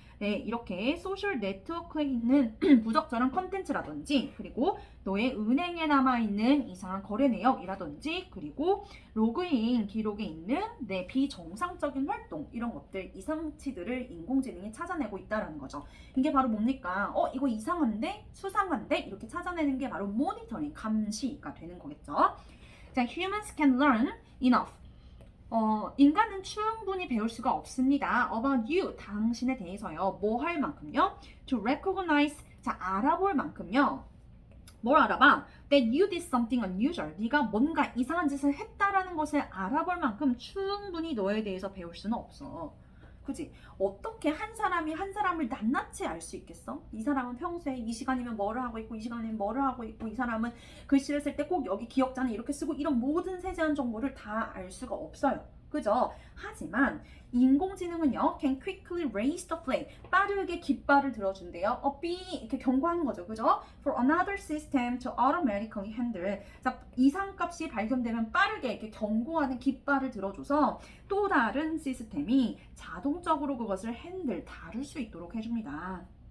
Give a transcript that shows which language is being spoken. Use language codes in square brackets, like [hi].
[ko] 네, 이렇게 소셜 네트워크에 있는 부적절한 컨텐츠라든지 그리고 너의 은행에 남아있는 이상한 거래 내역이라든지 그리고 로그인 기록에 있는 내 비정상적인 활동 이런 것들 이상치들을 인공지능이 찾아내고 있다는 거죠. 이게 바로 뭡니까? 이거 이상한데? 수상한데? 이렇게 찾아내는 게 바로 모니터링, 감시가 되는 거겠죠. [en] 자, humans can learn enough. [ko] 인간은 충분히 배울 수가 없습니다. [en] About you, [ko] 당신에 대해서요. 뭐 할 만큼요? [en] To recognize, [ko] 자, 알아볼 만큼요. 뭘 알아봐? [en] That you did something unusual. [ko] 네가 뭔가 이상한 짓을 했다라는 것을 알아볼 만큼 충분히 너에 대해서 배울 수는 없어. 그지? 어떻게 한 사람이 한 사람을 낱낱이 알 수 있겠어? 이 사람은 평소에 이 시간이면 뭐를 하고 있고 이 시간이면 뭐를 하고 있고 이 사람은 글씨를 쓸 때 꼭 여기 기억자는 이렇게 쓰고 이런 모든 세세한 정보를 다 알 수가 없어요. 그죠? 하지만 인공지능은요, [en] can quickly raise the flag. [ko] 빠르게 깃발을 들어준대요. 이렇게 경고하는 거죠. 그죠? [en] For another system to automatically handle. [ko] 자, 이상값이 발견되면 빠르게 이렇게 경고하는 깃발을 들어줘서 또 다른 시스템이 자동적으로 그것을 다룰 수 있도록 해줍니다.